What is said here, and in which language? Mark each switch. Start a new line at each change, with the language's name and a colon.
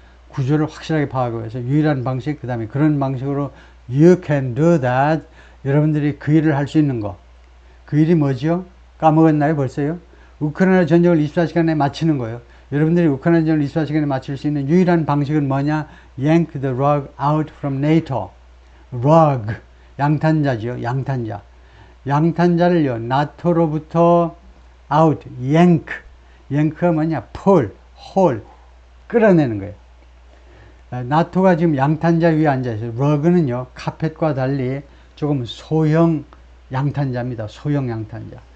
Korean: 구조를 확실하게 파악하고 해서 유일한 방식, 그 다음에 그런 방식으로
English: you can do that.
Korean: 여러분들이 그 일을 할 수 있는 거. 그 일이 뭐죠? 까먹었나요? 벌써요? 우크라이나 전쟁을 24시간에 마치는 거예요. 여러분들이 우크라이나 전쟁을 24시간에 마칠 수 있는 유일한 방식은 뭐냐?
English: Yank the rug out from NATO.
Korean: rug, 양탄자죠. 양탄자. 양탄자를요, 나토로부터 out, yank. yank가 뭐냐? pull, hold, 끌어내는 거예요. 나토가 지금 양탄자 위에 앉아있어요. 러그는요, 카펫과 달리 조금 소형 양탄자입니다. 소형 양탄자.